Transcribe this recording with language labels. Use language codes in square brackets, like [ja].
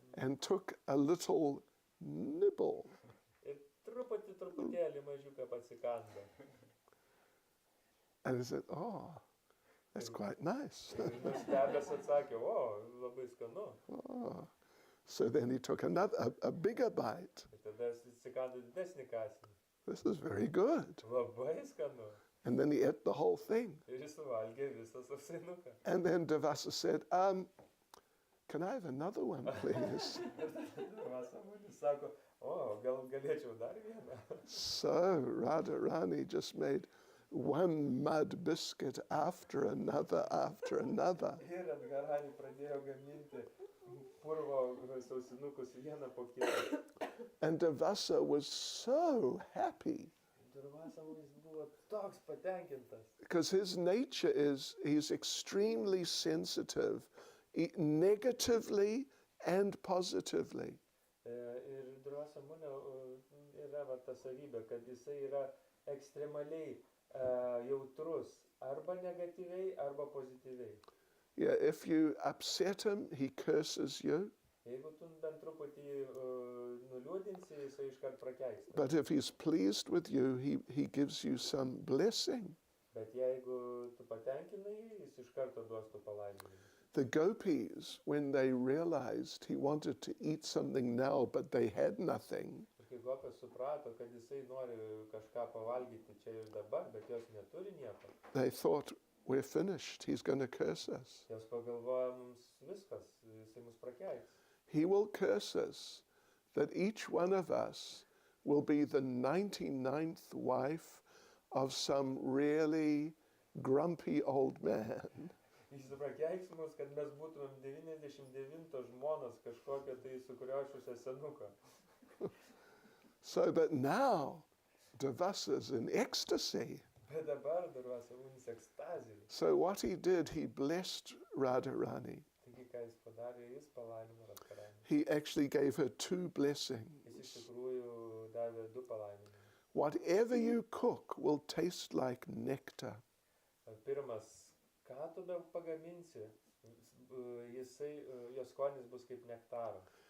[en] and took a little nibble. [lt] ir truputėlį mažiuką pasikando. [en] And he said, oh, that's quite nice. [lt] Ir nustebęs atsakė, o, labai skanu. [en] Oh. So then he took a bigger bite. [lt] Ir tada jis atsikando didesnį kąsnį. [en] This is very good. [lt] Labai skanu. [en] And then he ate the whole thing. [lt] Ir jis suvalgė visą sausinuką. [en] And then Durvasa said, can I have another one, please? [lt] Vasamunis sako, o, gal galėčiau dar vieną. [en] So Radharani just made one mud biscuit after another, after another. [lt] Ir Radharani pradėjo gaminti purvo sausinukus vieną po kitą. [en] And Durvasa was so happy [lt] Durvasamunis buvo toks patenkintas. [en] because his nature is he's extremely sensitive, negatively and positively. [lt] Ir Durvasamunio yra va ta savybė, kad jisai yra ekstremaliai jautrus arba negatyviai, arba pozityviai. [en] Yeah, if you upset him, he curses you. [lt] Jeigu tu bent truputį nuliūdinsi, jisai iškart prakeiksta. [en] But if he's pleased with you, he gives you some blessing. [lt] Bet jeigu tu patenkinai, jis iš karto duos tu palaiminimą. [en] The gopis, when they realized he wanted to eat something now, but they had nothing, [lt] Ir kai gopės suprato, kad jisai nori kažką pavalgyti čia ir dabar, bet jos neturi nieko, [en] they thought, we're finished, he's going to curse us. [lt] jos pagalvoja, mums viskas, jisai mus prakeiks. [en] He will curse us, that each one of us will be the 99th wife of some really grumpy old man. [lt] Jis prakeiks mus, kad mes būtumėm 99 žmonos kažkokio tai sukriošusio senuko. [en] So that now, Durvasa's in ecstasy. [lt] Bet dabar Durvasamunis ekstazijai. [en] So what he did, he blessed Radharani. [lt] Taigi, ką jis padarė, jis palaimino Radharanį. [en] He actually gave her 2 blessings. [lt] Jis iš tikrųjų davė 2 palaiminimus. [en] Whatever you cook will taste like nectar. [lt] Pirmas, ką tu be pagaminsi, jos skonis bus kaip nektaro.